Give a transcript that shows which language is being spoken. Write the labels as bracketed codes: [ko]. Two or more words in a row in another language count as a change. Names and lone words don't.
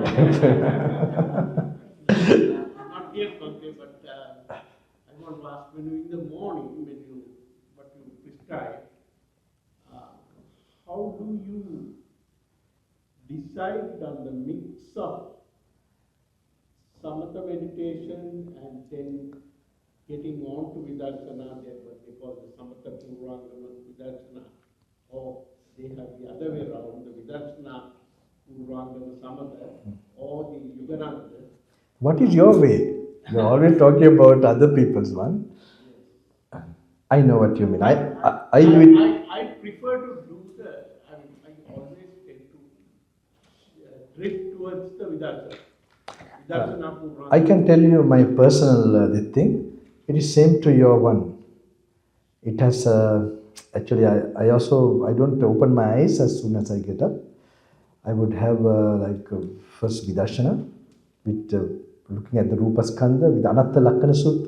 [en] Not yet, okay, but I want to ask, when you in the morning, what you prescribe, how do you decide on the mix of samatha meditation and then getting on to vidarsana, what they call the [sa] samatha purvangama vidarsana, [en] or they have the other way around, the [sa] vidarsana purvangama samatha, [en] or the yugananda? what is your way? You're always talking about other people's one. I know what you mean. I do it. I prefer to do I always tend to drift towards the vidarsana. [sa] Vidarsana purvangama. [en] I can tell you my personal this thing. It is same to your one. It has actually I also I don't open my eyes as soon as I get up. I would have first vidarshana with looking at the [sa] rupa skandha [en] with [pi] anatta lakkana sutra.